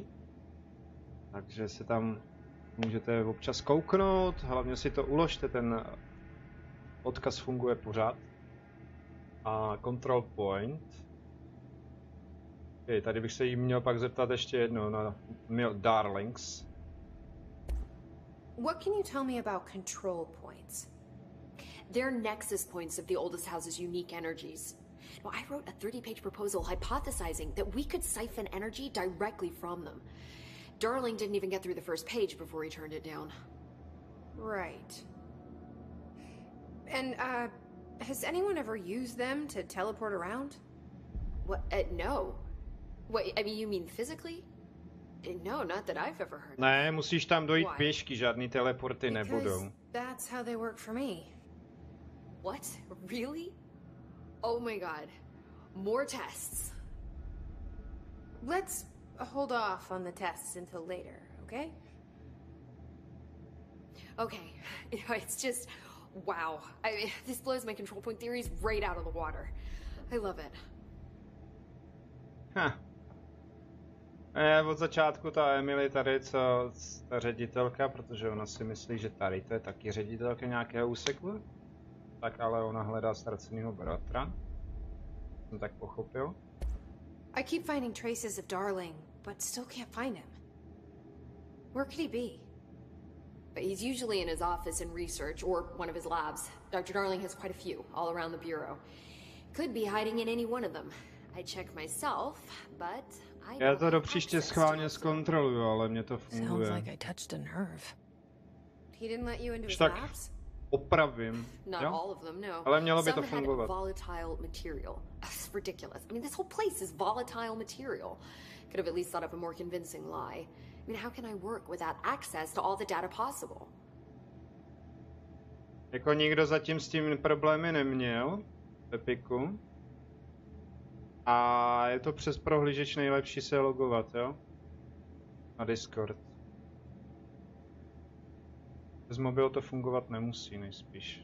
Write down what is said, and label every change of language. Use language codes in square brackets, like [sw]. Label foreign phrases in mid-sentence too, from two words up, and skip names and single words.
[cs] Takže se tam můžete občas kouknout, hlavně si to uložte, ten odkaz funguje pořád. [en] A control point. [cs] Tady bych se jí měl pak zeptat ještě jednou na Darlings. [en] What can you tell me about control points? They're nexus points of the oldest house's unique energies. Now, I wrote a 30-page proposal hypothesizing that we could siphon energy directly from them. Darling didn't even get through the first page before he turned it down. Right. And, has anyone ever used them to teleport around? What? No. What, I mean, you mean physically? No, not that I've ever heard. [cs] Ne, musíš tam dojít pěšky, žádný teleporty nebudou. [en] That's how they work for me. What? Really? Oh my god. More tests. Let's hold off on the tests until later, okay? Okay. It's just... wow. I mean, this blows my control point theories right out of the water. I love it. [cs] Od začátku ta Emily tady, co ta ředitelka, protože ona si myslí, že tady to je taky ředitelka nějakého úseku. Tak ale ona hledá ztraceného bratra. Jsem tak pochopil. [en] I keep finding traces of Darling, but still can't find him. Where could he be? But he's usually in his office in research, or one of his labs. Dr. Darling has quite a few, all around the Bureau. Could be hiding in any one of them. I check myself, but I [cs] Já to do příště schválně zkontroluju, ale mě to funguje. [en] Sounds like I touched a nerve. He didn't let you into his [cs] tak [en] labs? [cs] Opravím. [en] Not [cs] jo? [en] all of them, no. [cs] Ale mělo by to [en] Some had [cs] fungovat. [en] volatile material. It's ridiculous. I mean, this whole place is volatile material. Could have at least thought up a more convincing lie. I mean, how can I work without access to all the data possible? [cs] Jako nikdo zatím s tím problémy neměl, Pepiku. A je to přes prohlížeč nejlepší se logovat, jo? Na Discord. Bez mobilu to fungovat nemusí, nejspíš.